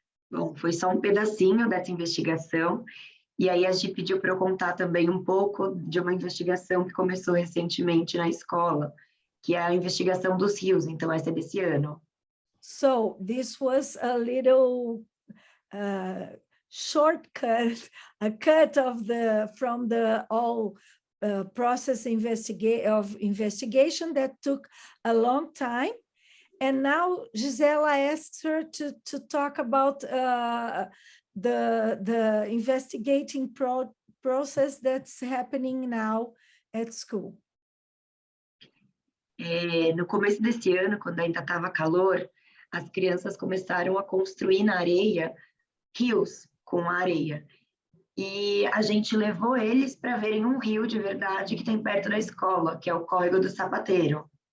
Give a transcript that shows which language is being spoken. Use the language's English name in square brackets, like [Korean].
[Portuguese] Bom, foi só um pedacinho dessa investigação, e aí a gente pediu para eu contar também um pouco de uma investigação que começou recentemente na escola, que é a investigação dos rios, então essa é desse ano. [English] So this was a little shortcut, a cut of from the all process of investigation that took a long time. And now Gisela asked her to talk about the investigating process that's happening now at school. [Portuguese] No começo desse ano, quando ainda estava calor, as crianças começaram a construir na areia rios com areia. E a gente levou eles para verem um rio de verdade que tem perto da escola, que é o Córrego do Sapateiro.